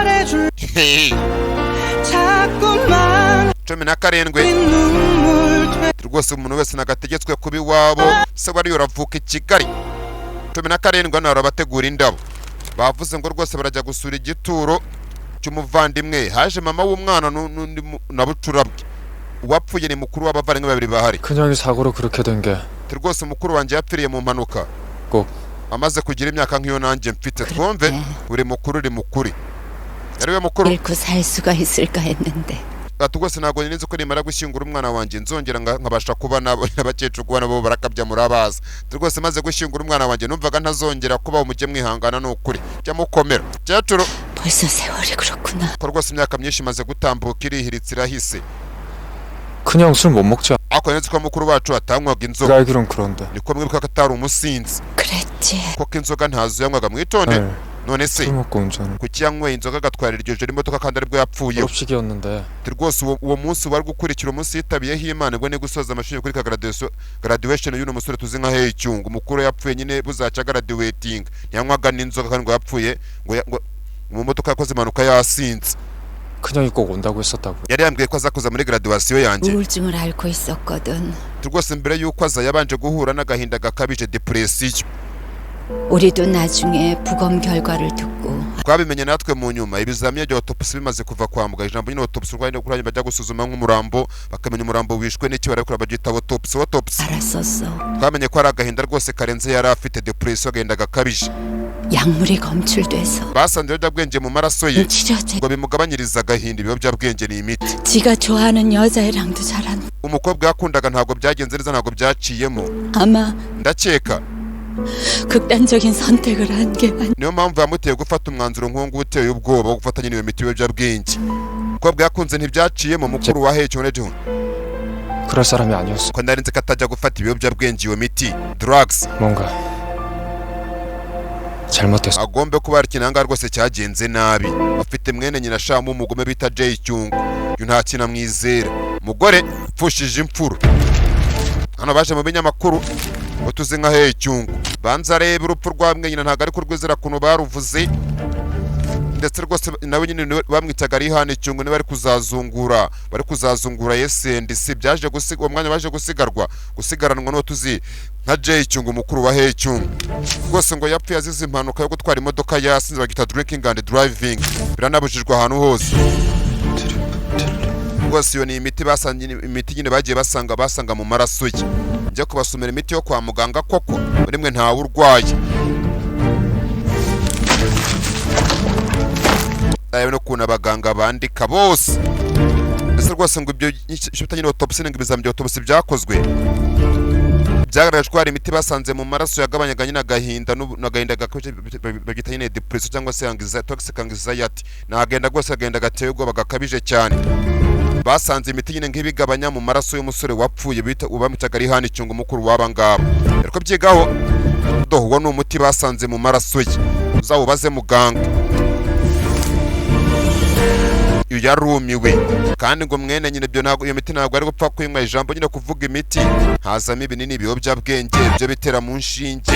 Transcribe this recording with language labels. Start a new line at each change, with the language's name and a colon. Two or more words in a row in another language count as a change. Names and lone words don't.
Kinyarwanda: 17 rwose umuntu wese nagategetswe kuba iwabo se wari uravuka i Kigali 17 hano barabategura indabo bavuze ngo rwose barajya gusura igituro cy'umuvandimwe haje mama w'umwana n'undi na bucurabwe uwapfuye ni mukuru w'abavandimwe babiri bahari
Korean: 큰형이 사고로 그렇게 된 게
Kinyarwanda: rwose mukuru wanjye yapfiriye mu mpanuka
Korean: 꼭
Kinyarwanda: amaze kugira imyaka nk'iyo nanjye mfite twumve uri mukuru uri mukuri yari we mukuru
Korean: 잃고 살 수가 있을까 했는데
Kinyarwanda: ati rwose ntabwo nzi ko nimara gushyingura umwana wanjye nzongera nkabasha kuba n'abakecuru kuba nabo barakabya murabaza rwose maze gushyingura umwana wanjye numvaga ntazongera kuba umujye mwihangana n'ukuri jya mukomera kecuru
Korean: 벌써 세월이 그렇구나.
Kinyarwanda: ko rwose imyaka myinshi imaze gutambuka irihiritse irahise
Korean: 큰형 술 못 먹지
Kinyarwanda: ariko nzi ko mukuru wacu atanywaga
Korean: 내가
Kinyarwanda: inzoga
Korean: 알기론 그런데
Kinyarwanda: niko mwibuka ko atari umusinzi
Korean: 그랬지.
Kinyarwanda: koko inzoga ntazo yanywaga mwitonde
Korean: 네,
Kinyarwanda: none se
Korean: 술 먹고 운전을
Kinyarwanda: kuki yanyweye inzoga agatwara iryo joro imodoka kandi aribwo yapfuye
Korean: 졸업식이었는데
Kinyarwanda: rwose uwo munsi wari gukurikira umunsi yitabiyeho imana ubwo ni gusoza amashuri kuri ka graduation y'uno musore tuzi nka Hecyungu umukuru yapfuye nyine buzaca graduating ntiyanywaga n'inzoga kandi ngo yapfuye ngo mu modoka yakoze impanuka yasinze
Korean: 큰형이 꼭 온다고 했었다고요.
Kinyarwanda: yari yambwiye ko azakuza muri graduation yanjye
Korean: 우울증을 앓고 있었거든.
Kinyarwanda: rwose mbere y'uko aza yabanje guhura n'agahinda gakabije depression
Korean: 우리도 나중에 부검 결과를 듣고
Kinyarwanda: twabimenye natwe mu nyuma ibizamini bya autopsy bimaze kuva kwa muganga ijambo nyine autopsy urwaye no kuranya bajya gusuzuma nk'umurambo bakamenya umurambo wishwe n'iki barakora bagita autopsy
Korean: 알았었어.
Kinyarwanda: twamenye ko ari agahinda rwose karenze yari afite depression agahinda gakabije
Korean: 약물이 검출돼서
Kinyarwanda: basanze ibiyobyabwenge mu maraso ye
Korean: 치료제.
Kinyarwanda: ngo bimugabanyirize agahinda ibiyobyabwenge ni imiti
Korean: 지가 좋아하는 여자애랑도 잘한.
Kinyarwanda: umukobwa yakundaga ntabwo byagenze neza ntabwo byaciyemo
Korean: 아마
Kinyarwanda: ndakeka
Korean: 극단적인 선택을 한 게 아니.
Kinyarwanda: niyo mpamvu yamuteye gufata umwanzuro nk'uwo uteye ubwoba wo gufatanya n'iyo miti y'ibiyobyabwenge umukobwa yakunze ntibyaciyemo mukuru wa Hecyungu
Korean: 그럴 사람이 아니었어.
Kinyarwanda: ko nari nzi ko atajya gufata ibiyobyabwenge iyo miti drugs
Korean: 뭔가 잘못됐어.
Kinyarwanda: agombe kuba hari ikintu ahangaha rwose cyagenze nabi. afite mwene nyina shamu umugome bita Jay Cyungu, uyu nta kintu amwizera, umugore upfushije imfura. hano baje mu binyamakuru ngo tuzi nka Hey Cyungu, banza reba urupfu rwa mwene nyina ntabwo ari kurwizera kuntu baruvuze, ndetse rwose nawe nyine bamwitaga ari Hane Cyungu, niba bari kuzazungura SNDC byaje gusiga uwo mwanya, baje gusigaranwa no tuzi nka Jay Cyungu mukuru wa Hey Cyungu. rwose ngo yapfuye azize impanuka yo gutwara imodoka yasinze bagita
English: drinking and driving,
Kinyarwanda: biranabujijwe ahantu hose. rwose iyo ni imiti nyine bagiye basanga mu maraso ye. njya kubasomera imiti yo kwa muganga koko muri mwe ntawe urwaye. Ayo no kuna abaganga bandika bose. Ese rwose ngo ibyo shitanye autopsy n'ibizamini autopsy byakozwe byagaragaje ko hari imiti basanze mu maraso yagabanyaganye n'agahinda gakoje bagita nyine depression cyangwa se anxiety,
English: toxic anxiety.
Kinyarwanda: Nagenda rwose agenda gateye ubwoba gakabije cyane. basanze imiti nyine nk'ibigabanya mu maraso y'umusore wapfuye bita ubamitaga ari Hane Cyungu mukuru waba ngabo. Ariko byigaho doho ni umuti basanze mu maraso ye, uzawubaze muganga. yarumiwe kandi ngo mwene nyine byo ntago iyo miti ntago ari gupfa kwinywa ijambo nyine kuvuga imiti hazamo ibinini biyobyabwenge byo bitera mu nshinge.